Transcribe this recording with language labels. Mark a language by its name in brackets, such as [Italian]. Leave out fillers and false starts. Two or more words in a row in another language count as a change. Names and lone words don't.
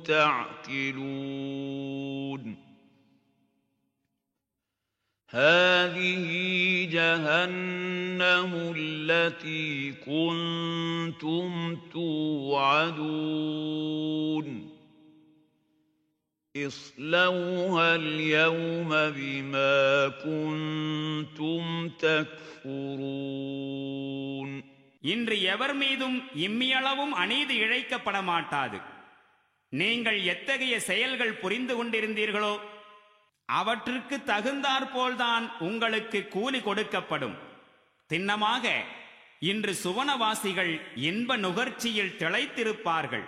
[Arabic] تعقلون هذه جهنم التي كنتم توعدون اصلوها اليوم بما كنتم تكفرون. [Tamil] இன்று எவர் மீதும் இம்மியளவும் அநீதி இழைக்கப்பட மாட்டாது. நீங்கள் எத்தகைய செயல்கள் புரிந்து கொண்டிருந்தீர்களோ அவற்றிற்கு தகுந்தாற்போல்தான் உங்களுக்கு கூலி கொடுக்கப்படும். திண்ணமாக இன்று சுவனவாசிகள் இன்ப நுகர்ச்சியில் திளைத்திருப்பார்கள்.